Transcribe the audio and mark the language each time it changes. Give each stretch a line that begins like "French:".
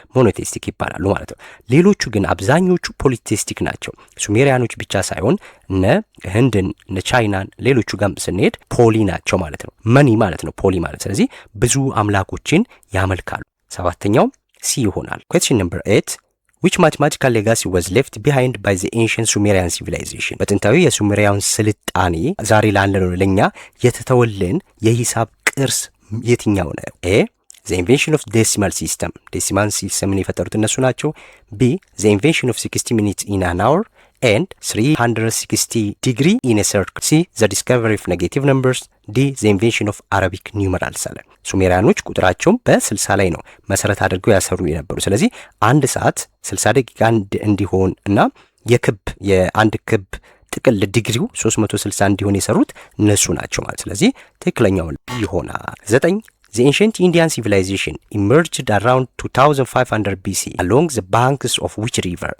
Amharic: ሞኖቴስቲክ ይባላሉ ማለት ነው። ሌሎቹ ግን አብዛኞቹ ፖሊቴስቲክ ናቸው። ሱሜሪያኖች ብቻ ሳይሆን እነ ህንድን እነ ቻይናን ሌሎቹ ጋር ስንሄድ ፖሊ ናቸው ማለት ነው። መኒ ማለት ነው ፖሊ ማለት። ስለዚህ ብዙ አምላኮችን ያመልካሉ። ሰባተኛው ሲ ይሆናል።
English: question number 8 which mathematical legacy was left behind by the ancient Sumerian civilization
Amharic: በጥንታዊ የሱሜሪያን ስልጣኔ ዛሬ ላለነው ለኛ የተተወልን የሂሳብ ቅርስ የትኛው ነው?
English: ኤ the invention of decimal system decimal system
Amharic: የፈጠሩት እነሱ ናቸው።
English: ቢ the invention of 60 minutes in an hour and 360 degree in a circle. C the discovery of negative numbers. D the invention of Arabic numerals
Amharic: አለ። ሱሜሪያኖች ቁጥራቸውን በ60 ላይ ነው መሰረት አድርገው ያሰሩ የነበሩ። ስለዚህ አንድ ሰዓት 60 ደቂቃ እንዲሆን እና የአንድ ክብ ጥቅል ዲግሪው 360 እንዲሆን የሰሩት እነሱ ናቸው ማለት። ስለዚህ ትክክለኛው ይሆናል። 9
English: The ancient Indian civilization emerged around 2500 BC along the banks of which river?